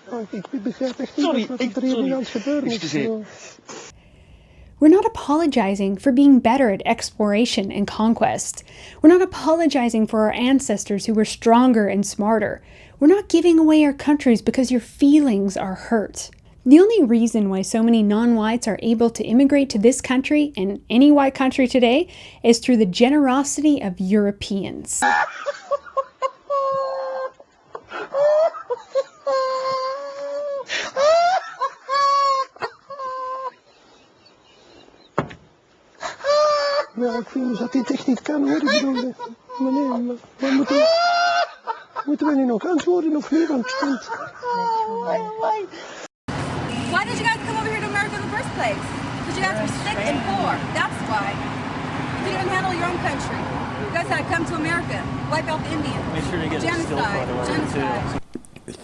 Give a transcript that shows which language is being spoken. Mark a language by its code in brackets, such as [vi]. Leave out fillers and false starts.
[nl] Ik begrijp echt niet wat er hier aan het gebeuren is. [en] We're not apologizing for being better at exploration and conquest. We're not apologizing for our ancestors who were stronger and smarter. We're not giving away our countries because your feelings are hurt. The only reason why so many non-whites are able to immigrate to this country and any white country today is through the generosity of Europeans. [nl] Ja, ik vind dus dat dit echt niet kan hoor. Ik bedoel, meneer, maar moeten we nu nog antwoorden of niet? Want [en] Why did you guys come over here to America in the first place? Because you guys were sick and poor. That's why. You couldn't even handle your own country. You guys had to come to America, wipe out the Indians. Make sure to get Genocide.